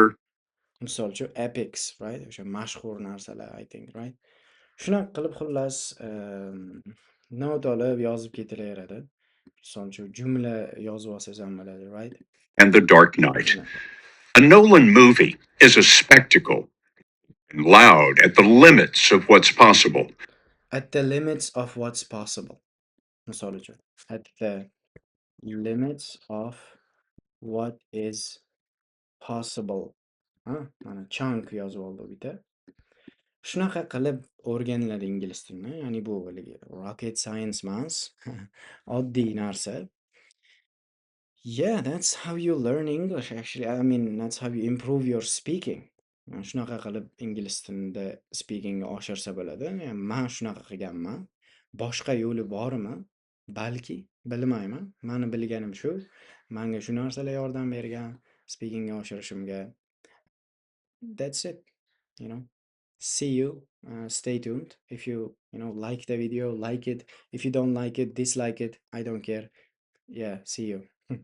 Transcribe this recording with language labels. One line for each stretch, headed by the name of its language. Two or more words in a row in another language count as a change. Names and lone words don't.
Uzbek: Misol uchun epics, right? O'sha mashhur narsalar,
English: I think, right?
Uzbek: Shunaqa qilib xullas, not olib yozib ketilaveradi. Misol uchun jumla yozib olsangiz ham bo'ladi, right?
English: And The Dark Knight. A Nolan movie is a spectacle and loud at the limits of what's possible. At the limits of what's possible.
Uzbek: Misol uchun,
English: at the limits of what is possible.
Uzbek: Mana chunk yozib oldi bitta. Shunaqa qilib o'rganiladi ingliz tilini. Ya'ni bu haligi
English: rocket science
Uzbek: emas, oddiy narsa.
English: Yeah, that's how you learn English actually. I mean, that's how you improve your speaking.
Uzbek: Shunaqa qilib ingliz tilida speakingni oshirsa bo'ladi. Yani men shunaqa qilganman. Boshqa yo'li bormi? Balki, bilmayman. Meni bilganim shu. Menga shu narsalar yordam bergan speakingni oshirishimga.
English: That's it, you know. See you. Stay tuned. If you like the video, like it. If you don't like it, dislike it. I don't care. Yeah, see you.